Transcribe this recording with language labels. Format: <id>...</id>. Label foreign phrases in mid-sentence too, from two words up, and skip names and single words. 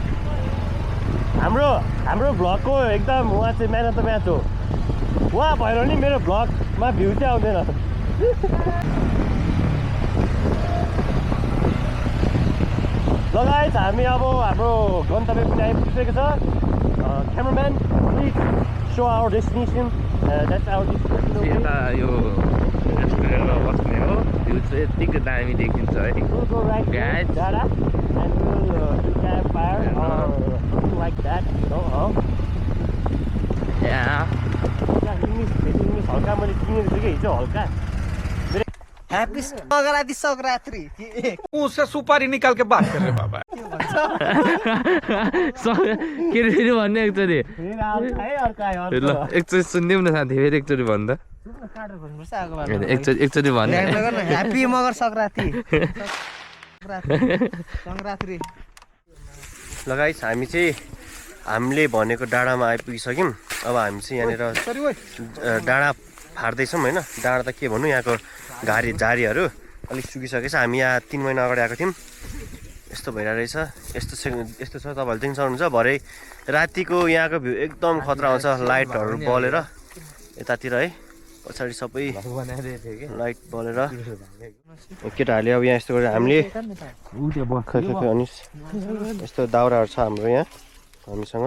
<ne>हाम्रो भ्लगको एकदम उहाँ चाहिँ</ne> <en>man of the match</en> <ne>हो उहाँ भएर नि मेरो भ्लगमा भ्यू चाहिँ आउँदैन लगायत हामी अब हाम्रो गन्तव्य पनि आइपुगिसकेको छ</ne> <en>cameraman please show our destination that's our destination</en> <ne>यता यो रेस्टुरेन्टमा बस्ने हो भ्यू चाहिँ यत्तिको दामी देखिन्छ है Guys.</ne> <en>डाँडा and we'll do campfire or something like that, you know,</en> <ne>इङ्ग्लिस हल्का मैले किनेको छु कि हिजो हल्का हैप्पी संक्रांति</ne> <hi>उससे सुपारी निकाल के बात कर रहे बाबा</hi> <ne>के फेरि भन्ने एकचोटि फेरि आउँछ है अर्को आयो ल एकचोटि सुनिदिउँ न साथी फेरि एकचोटि भन्दा एकचोटि भन्ने हैप्पी मगर संक्रांति संक्रांति लगाइस हामी चाहिँ हामीले भनेको डाँडामा आइपुगिसक्यौँ अब हामी चाहिँ यहाँनिर डाँडा फाट्दैछौँ होइन डाँडा त के भन्नु यहाँको झारीहरू अलिक सुकिसकेछ हामी यहाँ 3 महिना अगाडि आएको थियौँ यस्तो भइरहेको रहेछ यस्तो छ तपाईँहरूले देख्न सक्नुहुन्छ भरे रातिको यहाँको भ्यू एकदम खतरा आउँछ लाइटहरू बलेर यतातिर है पछाडि सबै लाइट बलेर केटाहरूले अब यहाँ यस्तो गरेर हामीले अनि यस्तो दाउराहरू छ हाम्रो यहाँ हामीसँग</ne>